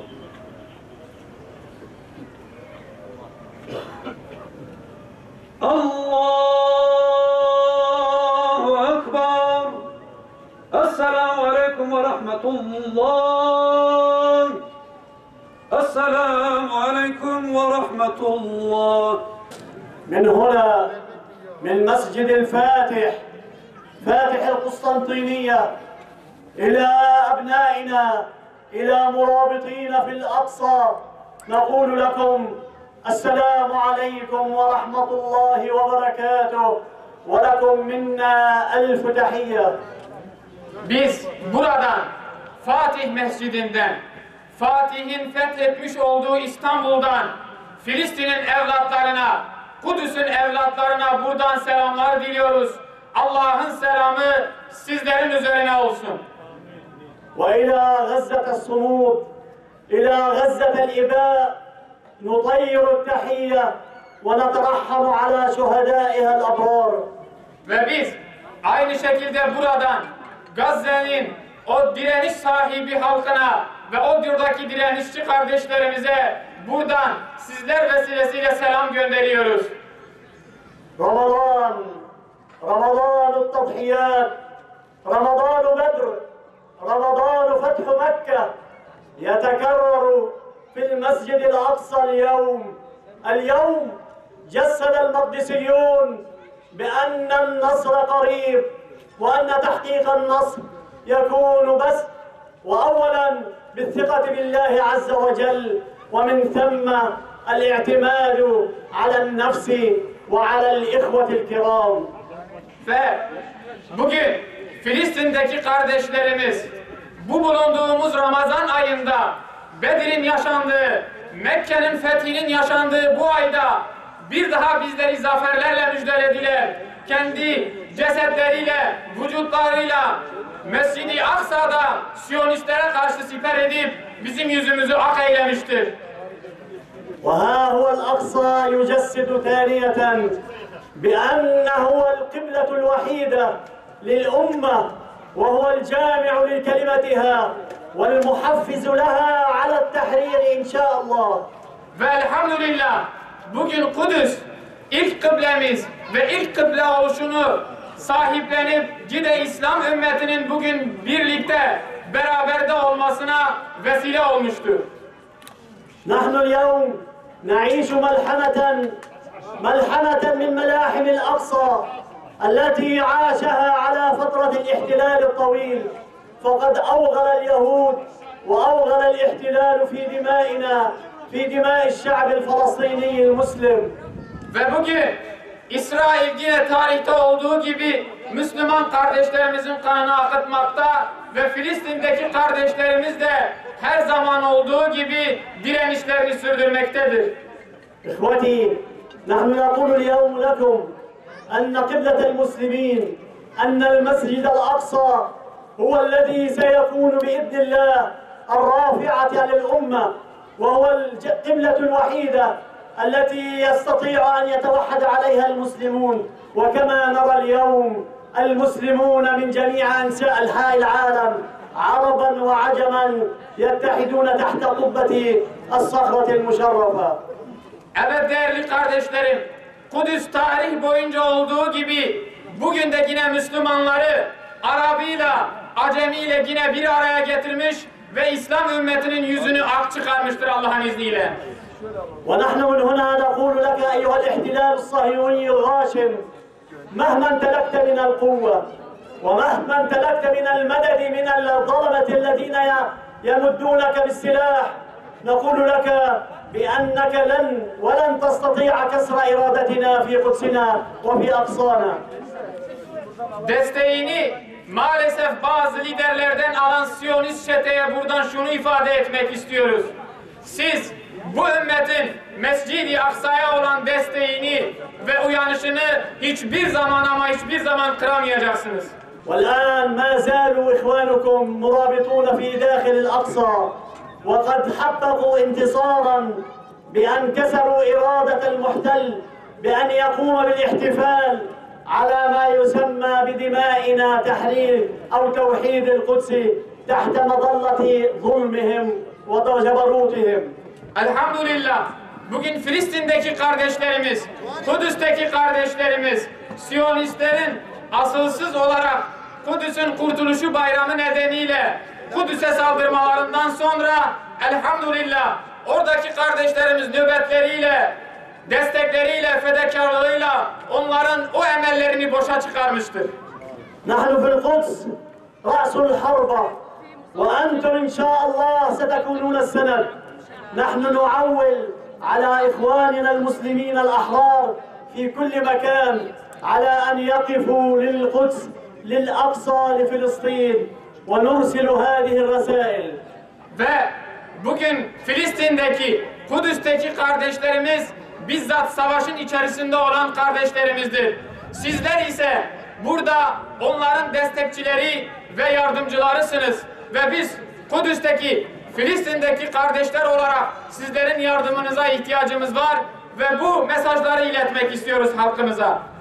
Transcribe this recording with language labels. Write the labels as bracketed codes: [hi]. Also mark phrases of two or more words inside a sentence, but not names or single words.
[ar] الله أكبر. السلام عليكم ورحمة الله. السلام عليكم ورحمة الله. من هنا من مسجد الفاتح فاتح القسطنطينية إلى أبنائنا إلى مرابطين في الأقصى نقول لكم السلام عليكم ورحمة الله وبركاته ولكم منا ألف تحية. [tr] Biz buradan, Fatih Mescidinden, Fatih'in fethetmiş olduğu İstanbul'dan, Filistin'in evlatlarına, Kudüs'ün evlatlarına buradan selamlar diliyoruz. Allah'ın selamı sizlerin üzerine olsun. [ar] وإلى غزة الصمود إلى غزة الإباء نطير التحية ونترحم على شهدائها الأبرار. [tr] Ve biz aynı şekilde buradan Gazze'nin o direniş sahibi halkına ve o buradaki direnişçi kardeşlerimize buradan sizler vesilesiyle selam gönderiyoruz. [ar] رمضان رمضان التضحيات رمضان بدر رمضان فتح مكة يتكرر في المسجد الأقصى اليوم اليوم جسد المقدسيون بأن النصر قريب وأن تحقيق النصر يكون بس وأولا بالثقة بالله عز وجل ومن ثم الاعتماد على النفس وعلى الإخوة الكرام. [tr] Ve bugün Filistin'deki kardeşlerimiz bu bulunduğumuz Ramazan ayında Bedir'in yaşandığı, Mekke'nin fethinin yaşandığı bu ayda bir daha bizleri zaferlerle müjdelediler. Kendi cesetleriyle, vücutlarıyla Mescid-i Aksa'da Siyonistlere karşı siper edip bizim yüzümüzü ak eylemiştir. [ar] وها هو الأقصى يجسد ثانية بأن هو القبلة الوحيدة للأمة وهو الجامع لكلمتها والمحفز لها على التحرير إن شاء الله. [tr] Ve elhamdülillah bugün Kudüs ilk kıblemiz ve ilk kıble oluşunu sahiplenip Cide İslam ümmetinin bugün birlikte beraberde olmasına vesile olmuştur. [ar] نحن اليوم نعيش ملحمة من ملاحم الأقصى التي عاشها على فترة الاحتلال الطويل فقد أوغل اليهود وأوغل الاحتلال في دمائنا في دماء الشعب الفلسطيني المسلم. [tr] Ve bugün İsrail yine tarihte olduğu gibi Müslüman kardeşlerimizin kanını akıtmakta ve Filistin'deki kardeşlerimiz de her zaman olduğu gibi direnişlerini sürdürmektedir. [ar] إخوتي نحن نقول اليوم لكم أن قبلة المسلمين أن المسجد الأقصى هو الذي سيكون بإذن الله الرافعة للأمة وهو القبلة الوحيدة التي يستطيع أن يتوحد عليها المسلمون وكما نرى اليوم المسلمون من جميع أنحاء العالم عربا وعجما يتحدون تحت قبة الصخرة المشرفة. [tr] Evet değerli kardeşlerim, Kudüs tarih boyunca olduğu gibi bugün de yine Müslümanları Arabıyla, Acemiyle yine bir araya getirmiş ve İslam ümmetinin yüzünü ak çıkarmıştır Allah'ın izniyle. [ar] ونحن من هنا نقول لك أيها الاحتلال الصهيوني الغاشم مهما امتلكت من القوة ومهما امتلكت من المدد من الظلمة الذين يمدونك بالسلاح نقول لك بأنك ولن تستطيع كسر إرادتنا في قدسنا وفي أقصانا. [tr] Desteğini maalesef bazı liderlerden alan Siyonist çeteye buradan şunu ifade etmek istiyoruz. Siz bu ümmetin Mescid-i Aksa'ya olan desteğini ve uyanışını hiçbir zaman ama hiçbir zaman kıramayacaksınız. [ar] والآن ما زالوا إخوانكم مرابطون في داخل الأقصى وقد حققوا انتصارا بأن كسروا إرادة المحتل بأن يقوم بالاحتفال على ما يسمى بدمائنا تحرير أو توحيد القدس تحت مظلة ظلمهم وجبروتهم. [tr] Elhamdülillah bugün Filistin'deki kardeşlerimiz, Kudüs'teki kardeşlerimiz, Siyonistlerin asılsız olarak Kudüs'ün kurtuluşu bayramı nedeniyle Kudüs'e saldırmalarından sonra elhamdülillah oradaki kardeşlerimiz nöbetleriyle, destekleriyle, fedakarlığıyla onların o emellerini boşa çıkarmıştır. [ar] نحن في القدس رأس الحرب وأنتم إن شاء الله ستكونون السند. نحن نعول على إخواننا المسلمين الأحرار في كل مكان على أن يقفوا للقدس للأقصى لفلسطين ونرسل هذه الرسائل. [tr] Ve bugün Filistin'deki, Kudüs'teki kardeşlerimiz bizzat savaşın içerisinde olan kardeşlerimizdir. Sizler ise burada onların destekçileri ve yardımcılarısınız. Ve biz Kudüs'teki, Filistin'deki kardeşler olarak sizlerin yardımınıza ihtiyacımız var ve bu mesajları iletmek istiyoruz halkımıza.